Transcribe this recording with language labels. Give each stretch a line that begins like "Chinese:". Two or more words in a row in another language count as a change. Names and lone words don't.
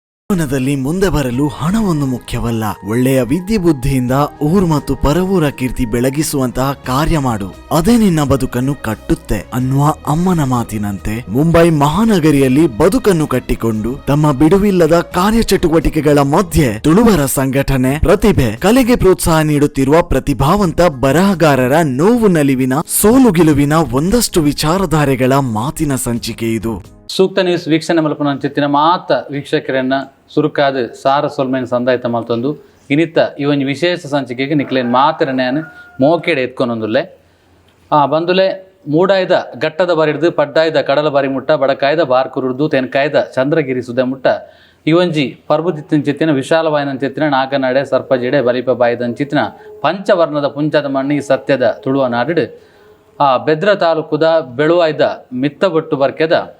Kannada: ಜೀವನದಲ್ಲಿ ಮುಂದೆ ಬರಲು ಹಣವೊಂದು ಮುಖ್ಯವಲ್ಲ, ಒಳ್ಳೆಯ ವಿದ್ಯೆ ಬುದ್ಧಿಯಿಂದ ಊರು ಮತ್ತು ಪರವೂರ ಕೀರ್ತಿ ಬೆಳಗಿಸುವಂತಹ ಕಾರ್ಯ ಮಾಡು, ಅದೇ ನಿನ್ನ ಬದುಕನ್ನು ಕಟ್ಟುತ್ತೆ ಅನ್ನುವ ಅಮ್ಮನ ಮಾತಿನಂತೆ ಮುಂಬೈ ಮಹಾನಗರಿಯಲ್ಲಿ ಬದುಕನ್ನು ಕಟ್ಟಿಕೊಂಡು ತಮ್ಮ ಬಿಡುವಿಲ್ಲದ ಕಾರ್ಯಚಟುವಟಿಕೆಗಳ ಮಧ್ಯೆ ತುಳುವರ ಸಂಘಟನೆ, ಪ್ರತಿಭೆ, ಕಲೆಗೆ ಪ್ರೋತ್ಸಾಹ ನೀಡುತ್ತಿರುವ ಪ್ರತಿಭಾವಂತ ಬರಹಗಾರರ ನೋವು ನಲಿವಿನ, ಸೋಲು ಗೆಲುವಿನ ಒಂದಷ್ಟು ವಿಚಾರಧಾರೆಗಳ ಮಾತಿನ ಸಂಚಿಕೆ ಇದು.
Tulu: ಸೂಕ್ತ ನ್ಯೂಸ್ ವೀಕ್ಷಣೆ ಮಲ್ಪನ ಚಿತ್ತಿನ ಮಾತ ವೀಕ್ಷಕರನ್ನ ಸುರುಕಾದ ಸಾರ ಸೊಲ್ಮೇನ ಸಂದಾಯಿತ ಮಲ್ತೊಂದು ಇನಿತ್ತ ಈ ಒಂದು ವಿಶೇಷ ಸಂಚಿಕೆಗೆ ನಿಕ್ಲೇನು ಮಾತಿರನೇನು ಮೋಕೆಡೆ ಎತ್ಕೊಂಡೊಂದುಲ್ಲೆ ಬಂದುಲೆ ಮೂಡಾಯ್ದ ಘಟ್ಟದ ಬಾರಿಡ್ದು ಪಡ್ಡಾಯ್ದ ಕಡಲ ಬಾರಿ ಮುಟ್ಟ ಬಡಕಾಯ್ದ ಬಾರ್ಕುರುಡ್ದು ತೆನಕಾಯ್ದ ಚಂದ್ರಗಿರಿ ಸುದ್ದ ಮುಟ್ಟ ಇವೊಂಜಿ ಪರ್ಬುದಿತ್ತಿನ ಚಿತ್ತಿನ ವಿಶಾಲವಾಯಿನ ಚಿತ್ತಿನ ನಾಗನಾಡೆ ಸರ್ಪಜಿಡೆ ಬಲಿಪ ಬಾಯ್ದನ್ ಚಿತ್ತಿನ ಪಂಚವರ್ಣದ ಪುಂಚದ ಮಣ್ಣಿ ಸತ್ಯದ ತುಳುವ ನಾಡಿಡು ಬೆದ್ರ ತಾಲೂಕುದ ಬೆಳುವಾಯ್ದ ಮಿತ್ತಬೊಟ್ಟು ಬರ್ಕೆದ